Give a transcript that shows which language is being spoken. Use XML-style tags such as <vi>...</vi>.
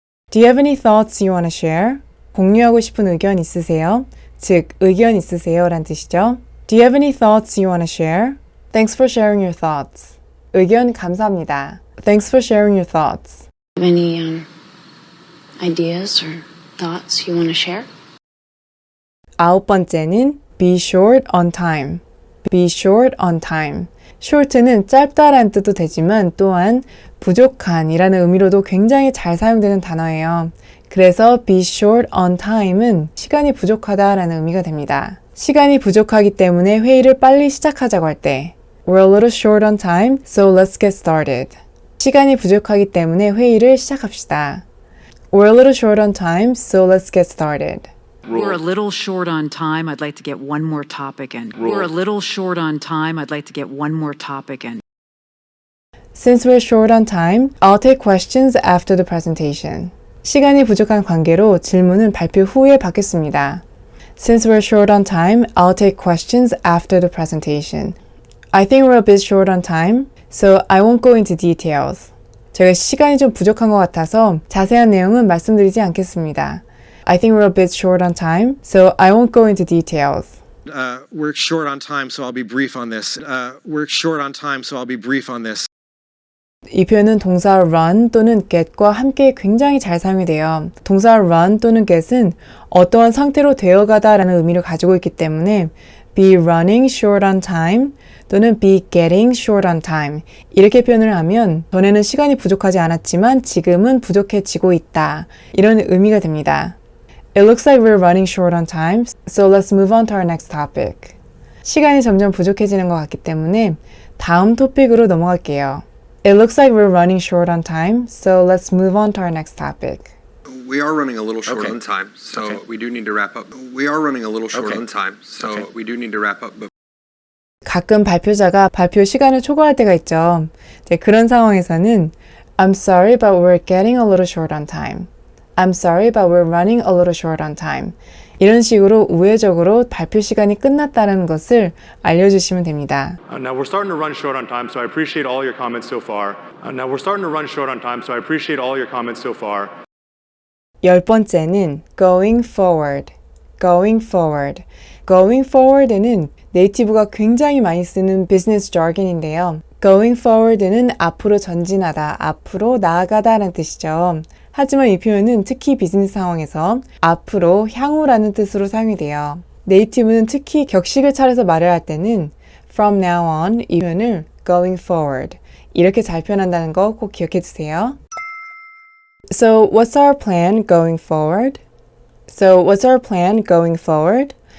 <en>Do you have any thoughts you want to share?</en> <ko>공유하고 싶은 의견 있으세요? 즉, 의견 있으세요? 라는 뜻이죠.</ko> <en>Do you have any thoughts you want to share? Thanks for sharing your thoughts.</en> <ko>의견 감사합니다.</ko> <en>Thanks for sharing your thoughts. Any ideas or thoughts you want to share?</en> <ko>아홉 번째는</ko> <en>be short on time. Be short on time.</en> <ko>short는 짧다라는 뜻도 되지만 또한 부족한이라는 의미로도 굉장히 잘 사용되는 단어예요. 그래서 be short on time은 시간이 부족하다라는 의미가 됩니다. 시간이 부족하기 때문에 회의를 빨리 시작하자고 할 때</ko> <en>We're a little short on time, so let's get started.</en> <ko>시간이 부족하기 때문에 회의를 시작합시다.</ko> <en>We're a little short on time, so let's get started. We're a little short on time. I'd like to get one more topic in. We're a little short on time. I'd like to get one more topic in. Since we're short on time, I'll take questions after the presentation.</en> <ko>시간이 부족한 관계로 질문은 발표 후에 받겠습니다.</ko> <en>Since we're short on time, I'll take questions after the presentation. I think we're a bit short on time, so I won't go into details.</en> <ko>제가 시간이 좀 부족한 것 같아서 자세한 내용은 말씀드리지 않겠습니다.</ko> <en>I think we're a bit short on time, so I won't go into details. We're short on time, so I'll be brief on this. We're short on time, so I'll be brief on this.</en> <ko>이 표현은 동사 run 또는 get과 함께 굉장히 잘 사용이 돼요. 동사 run 또는 get은 어떠한 상태로 되어가다라는 의미를 가지고 있기 때문에 be running short on time 또는 be getting short on time 이렇게 표현을 하면 전에는 시간이 부족하지 않았지만 지금은 부족해지고 있다. 이런 의미가 됩니다.</ko> <en>It looks like we're running short on time, so let's move on to our next topic.</en> <ko>시간이 점점 부족해지는 것 같기 때문에 다음 토픽으로 넘어갈게요.</ko> <en>It looks like we're running short on time, so let's move on to our next topic. We are running a little short on time, so we do need to wrap up. We are running a little short on time, so we do need to wrap up.</en> <ko>가끔 발표자가 발표 시간을 초과할 때가 있죠. 그런 상황에서는</ko> <en>I'm sorry, but we're getting a little short on time. I'm sorry, but we're running a little short on time.</en> <ko>이런 식으로 우회적으로 발표 시간이 끝났다는 것을 알려주시면 됩니다.</ko> <en>Now we're starting to run short on time, so I appreciate all your comments so far. Now we're starting to run short on time, so I appreciate all your comments so far.</en> <ko>10번째는</ko> <en>going forward. going forward.</en> <ko>going forward는 네이티브가 굉장히 많이 쓰는 비즈니스 jargon인데요. going forward는 앞으로 전진하다, 앞으로 나아가다라는 뜻이죠. 하지만 이 표현은 특히 비즈니스 상황에서 앞으로, 향후라는 뜻으로 사용이 돼요. 네이티브는 특히 격식을 차려서 말을 할 때는 from now on 이 표현을 going forward 이렇게 잘 표현한다는 거 꼭 기억해 주세요.</ko> <en>So what's our plan going forward? So what's our plan going forward?</en>